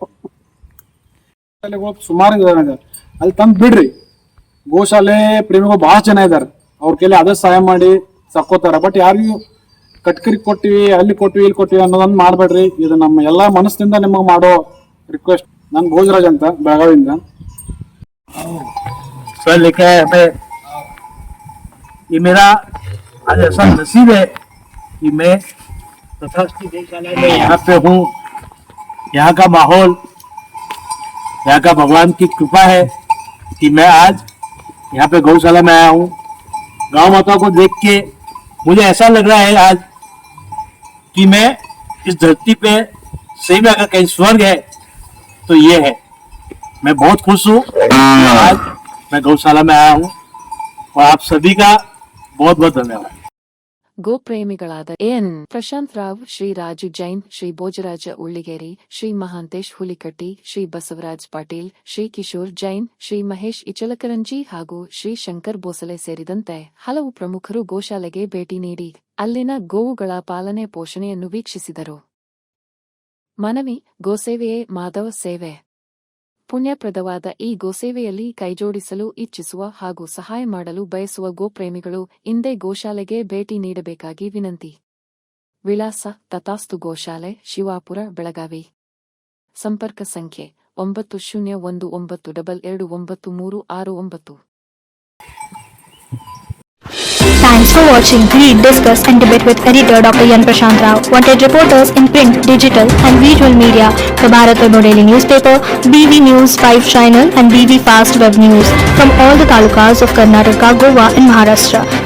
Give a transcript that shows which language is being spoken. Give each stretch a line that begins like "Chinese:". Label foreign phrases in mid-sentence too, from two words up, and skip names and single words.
Kannada: ಸುಮಾರು ಇದಾವೆ, ಅಲ್ಲಿ ತಂದು ಬಿಡ್ರಿ. ಗೋಶಾಲೆ ಪ್ರೇಮಿಗಳು ಬಹಳ ಜನ ಇದಾರೆ, ಅವ್ರ ಕೈಲಿ ಅದೇ ಸಹಾಯ ಮಾಡಿ ಸಾಕೋತಾರ. ಬಟ್ ಯಾರಿಗೂ ಕಟ್ಕರಿ ಕೊಟ್ಟಿವಿ, ಅಲ್ಲಿ ಕೊಟ್ಟಿವಿ, ಇಲ್ಲಿ ಕೊಟ್ಟಿವಿ ಅನ್ನೋದನ್ನ ಮಾಡ್ಬೇಡ್ರಿ. ಇದು ನಮ್ಮ ಎಲ್ಲಾ ಮನಸ್ಸಿಂದ ನಿಮಗೆ ಮಾಡೋ ರಿಕ್ವೆಸ್ಟ್. ನನ್ ಭೋಜರಾಜ್ ಅಂತ ಬೆಳಗಾವಿಯಿಂದ.
Hindi: सर लिखा है हमें, ये मेरा आज ऐसा नसीब है कि मैं तथास्तु गौशाला में यहाँ पे हूँ. यहाँ का माहौल, यहाँ का भगवान की कृपा है कि मैं आज यहाँ पे गौशाला में आया हूँ. गांव माता को देख के मुझे ऐसा लग रहा है आज कि मैं इस धरती पे सही में अगर कहीं स्वर्ग है तो ये है. मैं बहुत खुश हूँ आज मैं गौशाला में आया हूँ, और आप सभी का बहुत बहुत धन्यवाद.
Kannada: ಗೋ ಪ್ರೇಮಿಗಳಾದ ಎನ್ ಪ್ರಶಾಂತ್ ರಾವ್, ಶ್ರೀ ರಾಜು ಜೈನ್, ಶ್ರೀ ಭೋಜರಾಜ ಉಳ್ಳಿಗೇರಿ, ಶ್ರೀ ಮಹಾಂತೇಶ್ ಹುಲಿಕಟ್ಟಿ, ಶ್ರೀ ಬಸವರಾಜ್ ಪಾಟೀಲ್, ಶ್ರೀ ಕಿಶೋರ್ ಜೈನ್, ಶ್ರೀ ಮಹೇಶ್ ಇಚಲಕರಂಜಿ ಹಾಗೂ ಶ್ರೀ ಶಂಕರ್ ಬೋಸಲೆ ಸೇರಿದಂತೆ ಹಲವು ಪ್ರಮುಖರು ಗೋಶಾಲೆಗೆ ಭೇಟಿ ನೀಡಿ ಅಲ್ಲಿನ ಗೋವುಗಳ ಪಾಲನೆ ಪೋಷಣೆಯನ್ನು ವೀಕ್ಷಿಸಿದರು. ಮನವಿ: ಗೋಸೇವೆಯೇ ಮಾಧವ ಸೇವೆ. ಪುಣ್ಯಪ್ರದವಾದ ಈ ಗೋಸೇವೆಯಲ್ಲಿ ಕೈಜೋಡಿಸಲು ಇಚ್ಛಿಸುವ ಹಾಗೂ ಸಹಾಯ ಮಾಡಲು ಬಯಸುವ ಗೋಪ್ರೇಮಿಗಳು ಇಂದೇ ಗೋಶಾಲೆಗೆ ಭೇಟಿ ನೀಡಬೇಕಾಗಿ ವಿನಂತಿ. ವಿಳಾಸ: ತಥಾಸ್ತು ಗೋಶಾಲೆ, ಶಿವಾಪುರ, ಬೆಳಗಾವಿ. ಸಂಪರ್ಕ ಸಂಖ್ಯೆ: 9019229369.
English: Thanks for watching Read, Discuss and Debate with editor Dr. Yan Prashant Rao. Wanted reporters in print, digital and visual media for Bharat Vaibhav Daily Newspaper, BV News 5 Channel and BV Fast Web News from all the talukas of Karnataka, Goa and Maharashtra.